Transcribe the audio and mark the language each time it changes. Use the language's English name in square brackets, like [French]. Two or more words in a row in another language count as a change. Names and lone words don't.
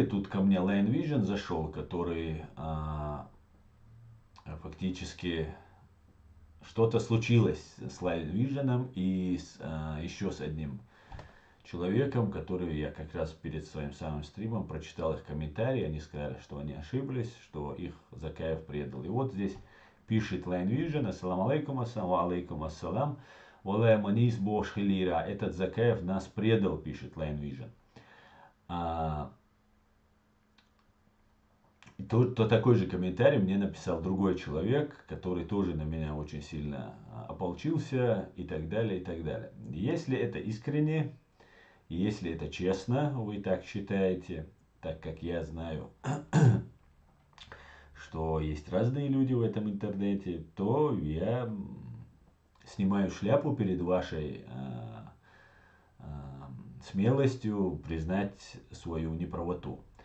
[Russian] Тут ко мне Line Vision зашел, который фактически что-то случилось с Line Vision и еще с одним человеком, который я как раз перед своим самым стримом прочитал их комментарии. Они сказали, что они ошиблись, что их Закаев предал. И вот здесь пишет Line Vision: [Arabic] السلام عليكم، عليكم السلام. [Chechen] Валай манис бош хилира. [Russian] Этот Закаев нас предал, пишет Line Vision. То такой же комментарий мне написал другой человек, который тоже на меня очень сильно ополчился и так далее, и так далее. Если это искренне, если это честно, вы так считаете, так как я знаю, что есть разные люди в этом интернете, то я снимаю шляпу перед вашей смелостью признать свою неправоту.